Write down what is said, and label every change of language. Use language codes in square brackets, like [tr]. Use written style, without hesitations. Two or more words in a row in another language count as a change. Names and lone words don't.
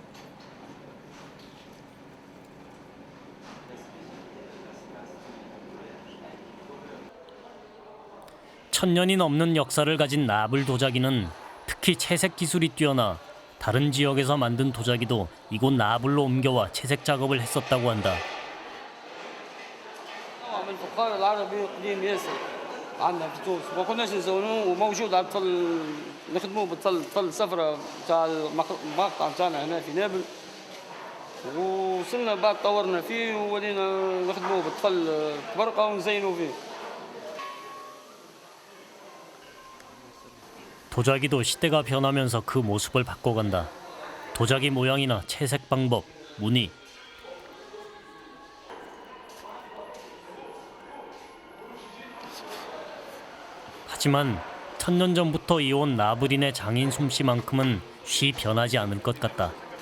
[ko] 천년이 넘는 역사를 가진 나불 도자기는 특히 채색 기술이 뛰어나 다른 지역에서 만든 도자기도 이곳 나불로 옮겨와 채색 작업을 했었다고 한다. [ar] عندنا في تونس ما كناش نزونوه وموجود على الطل نخدموه بالطل صفرة بتاع المقطع بتاعنا هنا في نابل وصلنا بعد طورنا فيه وولينا نخدموه بالطل برقة ونزينوا فيه. [ko] 도자기도 시대가 변하면서 그 모습을 바꿔간다. 도자기 모양이나 채색 방법, 무늬. 하지만 1000년 전부터 이어온 나불인의 장인 솜씨만큼은 쉬 변하지 않을 것 같다.